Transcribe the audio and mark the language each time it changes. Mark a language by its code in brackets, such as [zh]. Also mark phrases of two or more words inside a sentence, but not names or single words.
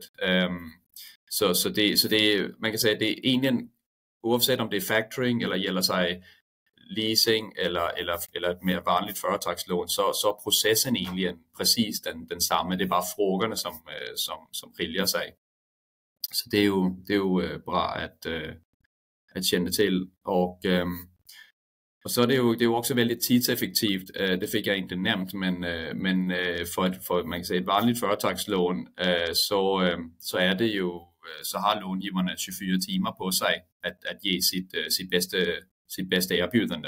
[da] Så det, man kan sige, at det er egentlig, uanset om det er factoring, eller gælder sig leasing, eller et mere vanligt företagslån, så er processen egentlig præcis den samme. Det er bare frågerne, som skiljer sig. [sv] Så det är ju bra att känna till. Och så är det är ju också väldigt tidseffektivt. Det fick jag inte nämnt, men för man kan säga ett vanligt företagslån så är det ju så har långivarna 24 timmar på sig att ge sitt bästa erbjudande.